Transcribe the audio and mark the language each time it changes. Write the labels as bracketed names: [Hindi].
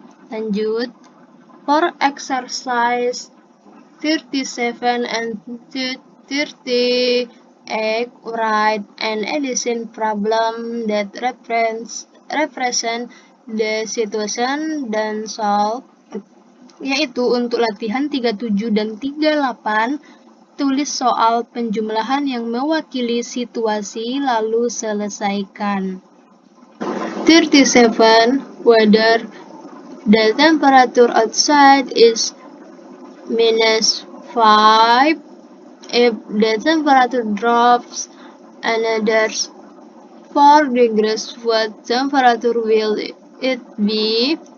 [Indonesian] Lanjut. [English] For exercise 37 and 38, write an addition problem that represent the situation [Indonesian] dan [English] solve. [Indonesian] Yaitu untuk latihan 37 dan 38, tulis soal penjumlahan yang mewakili situasi lalu selesaikan. 37. [English] Whether the temperature outside is -5. If the temperature drops another 4 degrees, what temperature will it be?